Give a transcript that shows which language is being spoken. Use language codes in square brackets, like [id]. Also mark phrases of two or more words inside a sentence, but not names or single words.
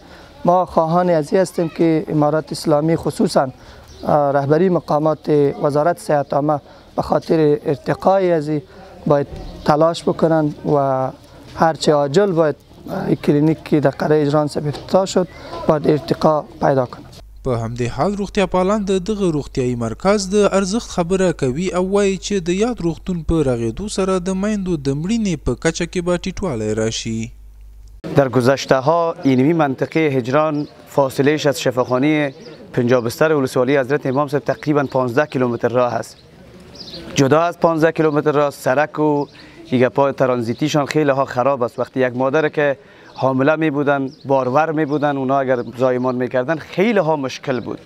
[fa] ما خواهان از این هستیم که امارات اسلامی خصوصا رهبری مقامات وزارت صحت عامه به خاطر ارتقای از این باید تلاش بکنن و هرچه عاجل باید کلینیک که در قریه اجران افتتاح شد باید ارتقا پیدا کنه. [ps] په همدې حال روغتیا پالان د دغه روغتیایي مرکز د ارزښت خبره کوي او وایي چې د یاد روغتون په رغېدو سره د میندو د مړینې په کچه کې به ټیټوالی راشي. [fa] در گذشته ها اینمی منطقه هجران فاصلهش از شفاخانه 50 بستر ولسوالی حضرت امام صاحب تقریبا 15 کیلومتر راه است. جدا از 15 کیلومتر راه سرک و دیگه پای ترانزیتیشان خیلی ها خراب است. وقتی یک مادر که حامله می بودن، بارور می بودن، اونا اگر زایمان می کردن خیلی ها مشکل بود.